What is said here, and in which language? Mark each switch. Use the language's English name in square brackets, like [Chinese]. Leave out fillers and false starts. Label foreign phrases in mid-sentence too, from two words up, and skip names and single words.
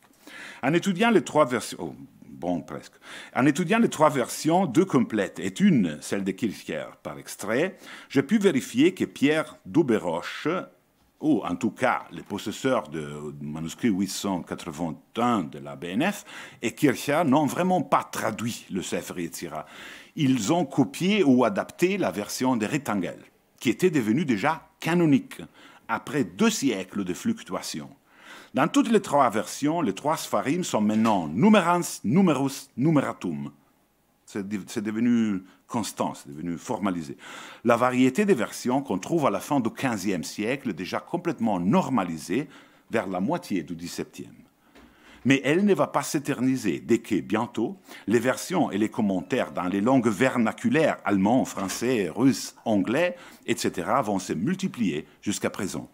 [French] En étudiant les trois versions, En étudiant les trois versions, deux complètes et une, celle de Kircher, par extrait, j'ai pu vérifier que Pierre d'Auberoche, ou en tout cas les possesseurs du manuscrit 881 de la BNF, et Kircher n'ont vraiment pas traduit le Sefer Yetzirah. Ils ont copié ou adapté la version de Retangel, qui était devenue déjà canonique, après 2 siècles de fluctuations. Dans toutes les 3 versions, les 3 Sfarim sont maintenant [Latin] numerans, numerus, numeratum. [French] C'est devenu constant, c'est devenu formalisé. La variété des versions qu'on trouve à la fin du XVe siècle est déjà complètement normalisée vers la moitié du XVIIe. Mais elle ne va pas s'éterniser dès que, bientôt, les versions et les commentaires dans les langues vernaculaires, allemand, français, russe, anglais, etc., vont se multiplier jusqu'à présent.